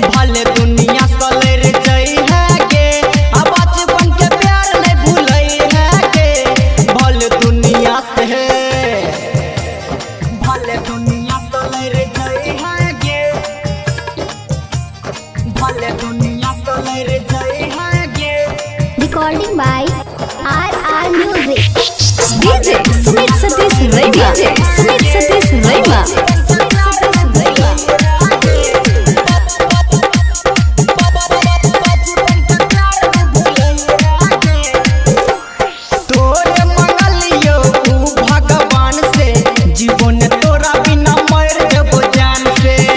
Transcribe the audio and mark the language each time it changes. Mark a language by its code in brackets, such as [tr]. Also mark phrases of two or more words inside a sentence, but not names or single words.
[mai] भले दुनिया चले रे जई है गे, अब बचपन के प्यार में भूलई है गे। भले दुनिया से भले दुनिया चले रे जई है गे, भले दुनिया चले रे जई है गे। [en] Recording by RR Music. DJ Sumit Satish Rema. Sumit Satish Rema. [mai] तोरे मंगलियो ऊ भगवान से, जीवन तोरा बिना मर जबो जान से।